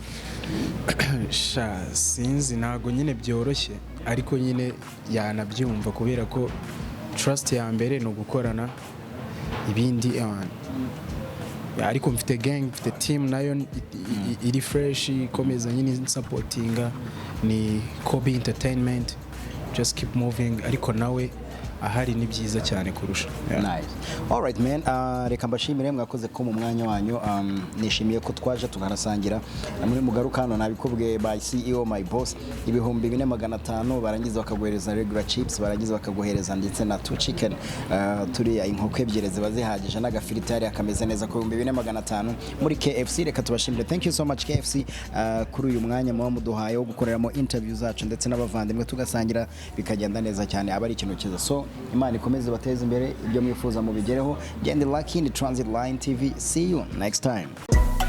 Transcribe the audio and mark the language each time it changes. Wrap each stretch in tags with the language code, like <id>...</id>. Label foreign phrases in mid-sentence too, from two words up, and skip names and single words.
<rw>Sinzi, ntago nyine byoroshye, ariko nyine yanabyumva kubera ko trust ya mbere no gukorana, ibindi ariko mfite gang, mfite team nayo iri fresh, ikomeza nyine supportinga, ni Kobe Entertainment,</rw> <en>just keep moving,</en> <rw>ariko nawe ahari ni byiza cyane kurusha.</rw> <en>Nice. All right man,</en> <rw>reka mbashimire mwakoze ko mu mwanya wanyu, nishimiye ko twaje tukanasangira muri mugaruka hano. Nabikubwiye by</rw> <en>CEO my boss,</en> <rw>2500 barangiza bakaguhereza</rw> <en>regular chips,</en> <rw>barangiza bakaguhereza ndetse na 2 chicken, turiya inkoko ebyiri ziba zihagije n'agafilitari akameze neza ku 2500 muri KFC. Reka tubashimire,</rw> <en>thank you so much</en> <rw>KFC kuri uyu mwanya muba muduhaye wo gukoreramo interview zacu ndetse n'abavandimwe tugasangira bikagenda neza cyane, aba ari ikintu cyiza. So Imana ikomeze bateze imbere, ibyo mwifuza mu bigereho.</rw> <en>Gende Lucky in the Transit Line TV. See you next time.</en>